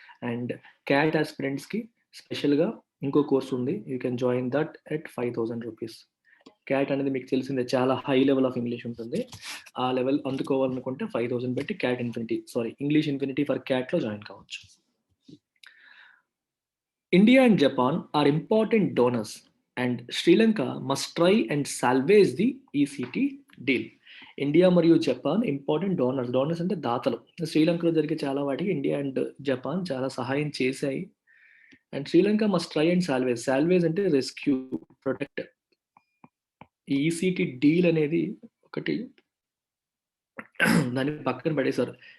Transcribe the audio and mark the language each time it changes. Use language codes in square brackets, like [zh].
[te] And cat ఆస్పిరెంట్స్కి స్పెషల్గా ఇంకో course ఉంది. [en] You can join that at 5000 rupees. [te] Cat అనేది మీకు తెలిసిందే, చాలా హై లెవెల్ ఆఫ్ ఇంగ్లీష్ ఉంటుంది. ఆ లెవెల్ అందుకోవాలనుకుంటే 5000 పెట్టి cat infinity English infinity for క్యాట్లో join కావచ్చు. [en] India and Japan are important donors, and Sri Lanka must try and salvage the ECT deal. [te] India మరియు Japan important donors అంటే దాతలు. శ్రీలంకలో జరిగే చాలా వాటికి ఇండియా అండ్ జపాన్ చాలా సహాయం చేశాయి. [en] And Sri Lanka must try and salvage అంటే rescue, protect. [te] ఈ ఈసీటీ డీల్ అనేది ఒకటి దాన్ని పక్కన పడేశారు.